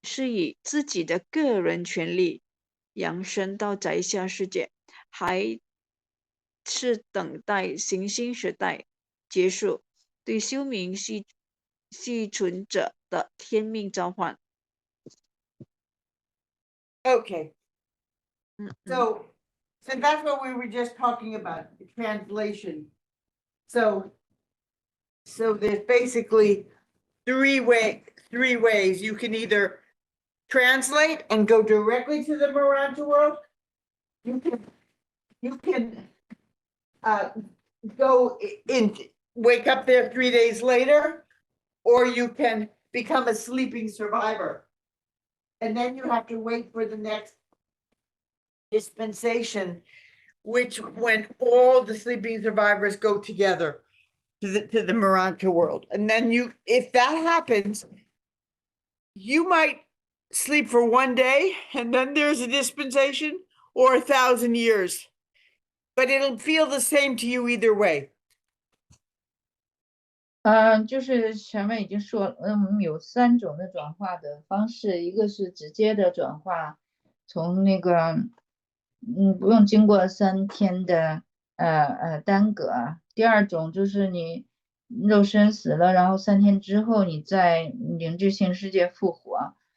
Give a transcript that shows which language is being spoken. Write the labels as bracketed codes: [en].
[zh] 以自己的个人权利扬升到宅下世界，还是等待行星时代结束对休眠幸存者的天命召唤。 [en] Okay. So that's what we were just talking about, the translation. So there's basically three ways. You can either translate and go directly to the Urantia world. You can go in, wake up there 3 days later, or you can become a sleeping survivor. And then you have to wait for the next dispensation, which when all the sleeping survivors go together to the Urantia world. And then if that happens, you might sleep for 1 day and then there's a dispensation, or 1,000 years, but it'll feel the same to you either way. [zh] 就是前面已经说了，我们有3种的转化的方式，一个是直接的转化，从那个，不用经过3天的耽搁。第2种就是你肉身死了，然后3天之后你在灵智性世界复活。